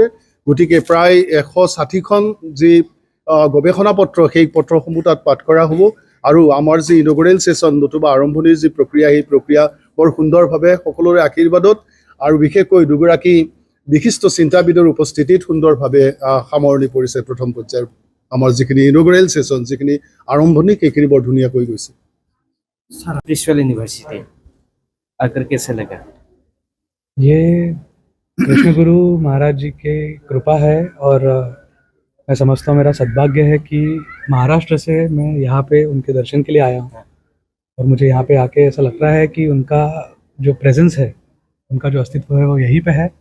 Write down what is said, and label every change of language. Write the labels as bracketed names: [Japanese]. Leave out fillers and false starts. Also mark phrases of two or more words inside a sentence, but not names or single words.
[Assamese] গতিকে প্ৰায় 160খন যি গৱেষণা পত্ৰ, সেই পত্ৰসমূহ তাত পাঠ কৰা হ'ব আৰু আমাৰ যি [English] inaugural session [Assamese] নতুবা আৰম্ভণিৰ যি প্ৰক্ৰিয়া, সেই প্ৰক্ৰিয়া বৰ সুন্দৰভাৱে সকলোৰে আশীৰ্বাদত আৰু বিশেষকৈ দুগৰাকী বিশিষ্ট চিন্তাবিদৰ উপস্থিতিত সুন্দৰভাৱে সামৰণি পৰিছে প্ৰথম পৰ্যায়ৰ আমাৰ যিখিনি [English] inaugural session, [Assamese] যিখিনি আৰম্ভণি, সেইখিনি বৰ ধুনীয়াকৈ গৈছে। [Hindi] विश्वल यूनिवर्सिटी आकर कैसे लगा? ये कृष्ण गुरु महाराज जी की कृपा है और मैं समझता हूँ मेरा सद्भाग्य है कि महाराष्ट्र से मैं यहाँ पे उनके दर्शन के लिए आया हूँ और मुझे यहाँ पे आके ऐसा लग रहा है कि उनका जो प्रेजेंस है, उनका जो अस्तित्व है वो यहीं पे है।